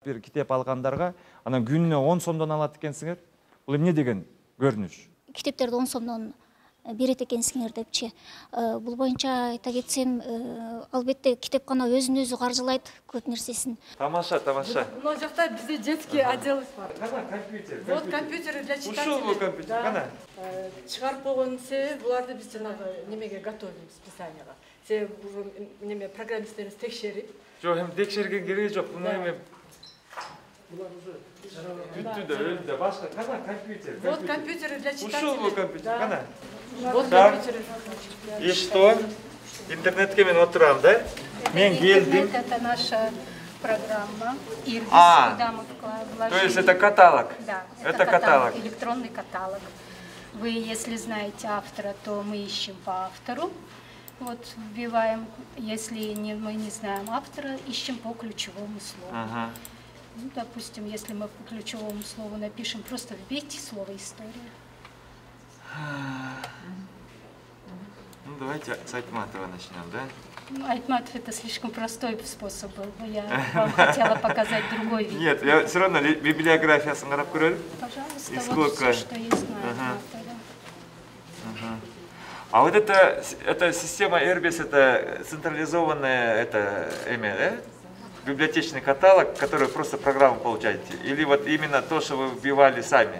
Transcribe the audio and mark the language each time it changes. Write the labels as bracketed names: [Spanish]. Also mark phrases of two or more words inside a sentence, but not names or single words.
[Kyrgyz] бир китеп алгандарга анан күнүнө 10 сомдон алат экенсиңер. Бул эмне деген көрүнүш? Китептерди 10 сомдон берет экенсиңер депчи. Бул боюнча айта кетсем, албетте китепкана өзүн өзү каржылайт көп нерсесин. Тамаша. Мына жакта бизде [Russian] детский отдел [Kyrgyz] бар. Кана компьютер. [Russian] Вот компьютер для читателей. [Kyrgyz] Ушул компьютер кана? Чыгарып койгон себеби буларды биз жанагы немеге [Russian] готовим списанияга. [Kyrgyz] Себеби неме программисттерибиз текшерип. Жок, эми текшерген кереги жок. Муну эми бүтүдө өзүдө башка кана компьютер. [Russian] Вот компьютер для читателей. [Kyrgyz] Ушул компьютер кана? [Russian] Вот компьютер. И что? [Kyrgyz] Интернетке мен отурам, да? Мен келдим. [Russian] Это наша программа. Ирбис, куда мы вложили. То есть это каталог? Да, это каталог. Электронный каталог. Вы, если знаете автора, то мы ищем по автору. Вот вбиваем. Если мы не знаем автора, ищем по ключевому слову. Ага. Ну, допустим, если мы по ключевому слову напишем, просто вбейте слово «история». Ну, давайте с Айтматова начнем, да? Ну, Айтматов — это слишком простой способ был. Я вам хотела показать другой вид. Нет, я все равно [Kyrgyz] библиографиясын карап көрөлүм. [Russian] Пожалуйста, И вот сколько? все, что есть на Айтматове. А вот эта система Ирбис, это централизованная, это да? Библиотечный каталог, который просто программу получаете? Или вот именно то, что вы вбивали сами?